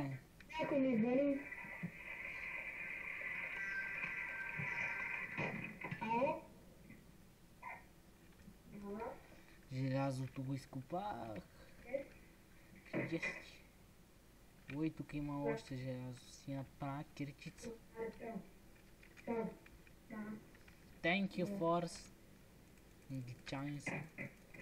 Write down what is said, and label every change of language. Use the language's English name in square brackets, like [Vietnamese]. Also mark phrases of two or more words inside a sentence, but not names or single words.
[Bulgarian] Някой ми звъни. Ало? Желязото го изкопах. Yes. Ой, тук има още желязо. Си направя кирчица. [English] Thank you, Force. [Bulgarian] Англичани са.